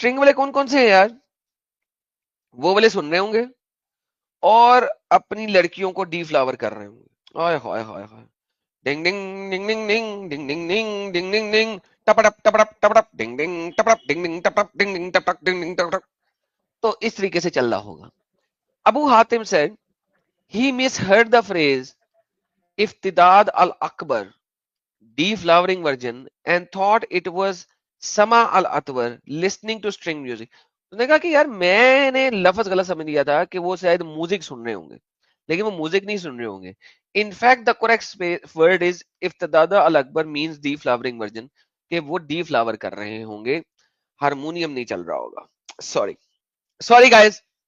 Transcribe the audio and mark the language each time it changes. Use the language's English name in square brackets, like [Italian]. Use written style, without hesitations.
[Urdu] String والے کون کون سے ہیں یار؟ وہ والے سن رہے ہوں گے اور اپنی لڑکیوں کو ڈی فلاور کر رہے ہوں گے. ہائے ہائے ہائے ہائے, ڈنگ ڈنگ ڈنگ ڈنگ ڈنگ ڈنگ ڈنگ ڈنگ ڈنگ ڈنگ ڈنگ ٹپڑپ ٹپڑپ ٹپڑپ ڈنگ ڈنگ ٹپڑپ ڈنگ ڈنگ ٹپڑپ ڈنگ ڈنگ ٹپڑپ ڈنگ ڈنگ ٹپڑپ. تو اس طریقے سے چل رہا ہوگا. [English] Abu Hatim said he misheard the phrase افتداد الاکبر deflowering version and thought it was سما الاطور listening to string music. [Urdu] اس نے کہا کہ یار میں نے لفظ غلط سمجھ لیا تھا کہ وہ شاید میوزک سن رہے ہوں گے, لیکن وہ میوزک نہیں سن رہے ہوں گے. [English] in fact the correct word is افتداد الاکبر means deflowering version, [Urdu] کہ وہ ڈی فلاور کر رہے ہوں گے, ہارمونیم نہیں چل رہا ہوگا. Sorry guys,